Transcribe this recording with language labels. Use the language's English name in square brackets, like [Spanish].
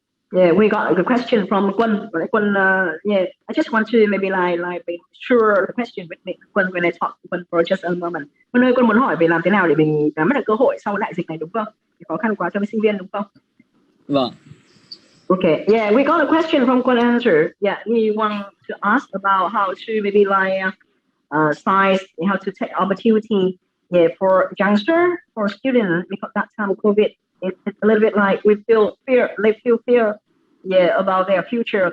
[English] Yeah, we got a question from Quân. I just want to maybe like be sure the question with me, Quân, when I talk to Quân for just a moment. [Vietnamese] Quân ơi, Quân muốn hỏi về làm thế nào để mình nắm bắt được cơ hội sau đại dịch này, đúng không? Thì khó khăn quá cho mấy sinh viên, đúng không? Vâng. [English] Okay, yeah, we got a question from Quân answer. Yeah, we want to ask about how to maybe like size, how to take opportunity. Yeah, for youngster, for students, because that time of COVID, it's a little bit like they feel fear, yeah, about their future.